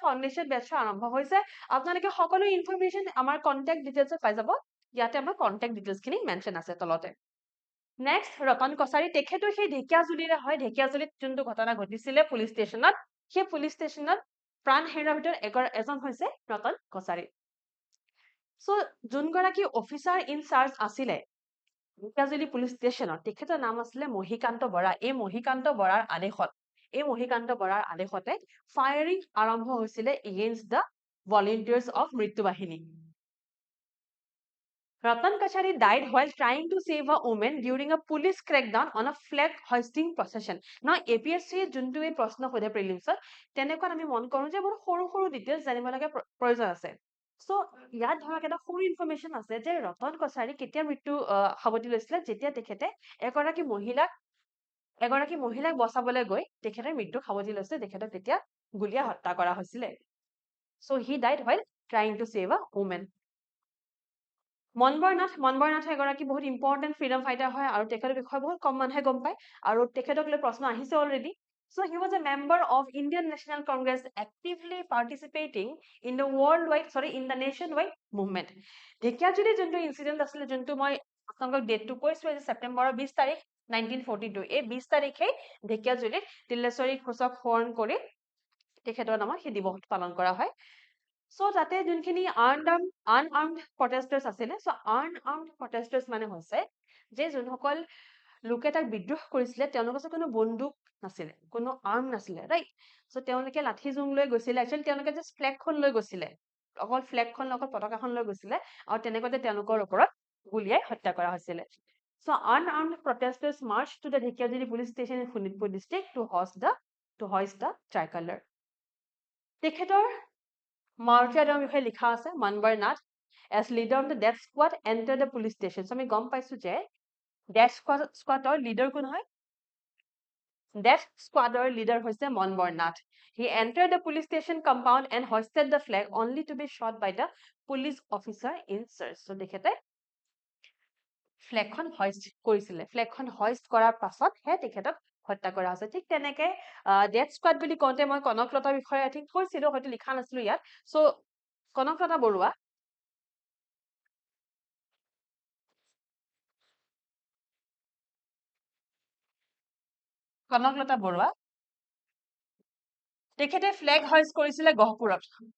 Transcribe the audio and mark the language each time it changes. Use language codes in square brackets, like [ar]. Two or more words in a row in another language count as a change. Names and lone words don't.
[en] foundation batchটো [as] আৰম্ভ হৈছে আপোনালোকে সকলো ইনফৰমেশ্যন আমাৰ [en] contact detailsত [as] পাই যাব ইয়াতে আমাৰ [en] contact detailsখিনি [as] মেনশ্যন আছে তলতে নেক্সট ৰতন কছাৰী তেখেতো সেই ঢেকিয়াজুলিৰে হয় ঢেকিয়াজুলিত যোনটো ঘটনা ঘটিছিলে [en] police stationত [as] সেই [en] police stationত [as] প্ৰাণ হেৰুৱাৰ ভিতৰত এজন হৈছে ৰতন কছাৰী চ' যোনগৰাকী [en] officer in charge [as] আছিলে ঢেকিয়াজুলি [en] police stationত [as] তেখেতৰ নাম আছিলে মহিকান্ত বৰা এই মহিকান্ত বৰাৰ আদেশতে ফায়াৰিং আৰম্ভ হৈছিলে [en] against the volunteers of [as] মৃত্যু বাহিনী [en] Ratan Kachari died while trying to save a woman during a police crackdown on a flag hoisting procession. [as] Now, APSC যোনটো এই প্ৰশ্ন সোধে প্ৰিলিমছত তেনেকুৱাত আমি মন কৰোঁ যে বহুত সৰু সৰু ডিটেইলছ জানিব লাগে প্ৰয়োজন আছে চ' ইয়াত ধৰক এটা সৰু ইনফৰমেশ্যন আছে যে ৰতন কছাৰী কেতিয়া মৃত্যু সাৱটি লৈছিলে যেতিয়া তেখেতে এগৰাকী মহিলাক বচাবলৈ গৈ তেখেতে মৃত্যু সাৱটি লৈছিলে তেখেতক তেতিয়া গুলীয়া হত্যা কৰা হৈছিলে [en] so he died while trying to save a woman [as] মনবৰ নাথ এগৰাকী বহুত [en] important freedom fighter [as] হয় আৰু তেখেতৰ বিষয়ে বহুত কম মানুহে গম পায় আৰু তেখেতক লৈ প্ৰশ্ন আহিছে অলৰেডি [en] So he was a member of Indian National Congress actively participating in the nationwide movement. [as] ঢেকিয়াজুলি যোনটো ইনচিডেন্ট আছিলে যোনটো মই আপোনালোকক ডেটটো কৈছো যে ছেপ্টেম্বৰৰ 20 তাৰিখ 1942 এই 20 তাৰিখে ঢেকিয়াজুলিত তিল্লেশ্বৰী ঘোষক সোঁৱৰণ কৰি তেখেতৰ নামত সেই দিৱস পালন কৰা হয় চ' তাতে যোনখিনি [en] unarmed protesters [as] আছিলে চ' [en] unarmed protesters [as] মানে হৈছে যে যোনসকল লোকে তাক বিদ্ৰোহ কৰিছিলে তেওঁলোকৰ ওচৰত কোনো বন্দুক নাছিলে কোনো আৰ্ম নাছিলে [en] right so' [as] তেওঁলোকে লাঠি জোং লৈ গৈছিলে একচুৱেলি তেওঁলোকে [en] just flagখন [as] লৈ গৈছিলে অকল ফ্লেগখন অকল পতাকাখন লৈ গৈছিলে আৰু তেনেকুৱাতে তেওঁলোকৰ ওপৰত গুলীয়াই হত্যা কৰা হৈছিলে [en] so unarmed protesters march to the ঢেকিয়াজুলি police station in শোণিতপুৰ district to hoist the tricolor [as] তেখেতৰ মাৰ্টিয়াৰ্ডৰ বিষয়ে লিখা আছে মনবৰ নাথ [en] as leader of the death squad entered the police station so [as] আমি গম পাইছো যে [en] death squadৰ leader [as] কোন হয় [en] death squadৰ leader হৈছে মনবৰ নাথ he entered the police station compound and hoisted the flag only to be shot by the police officer in search so [as] তেখেতে ফ্লেগখন hoist কৰিছিলে ফ্লেগখন hoist কৰাৰ পাছতহে তেখেতক হত্যা কৰা হৈছে ঠিক তেনেকে [en] death squad [as] বুলি কওঁতে মই কনকলতাৰ বিষয়ে [en] I think [as] কৈছিলো হয়তো লিখা নাছিলো ইয়াত চ' কনকলতা বৰুৱা তেখেতে [en] flag hoist [as] কৰিছিলে গহপুৰত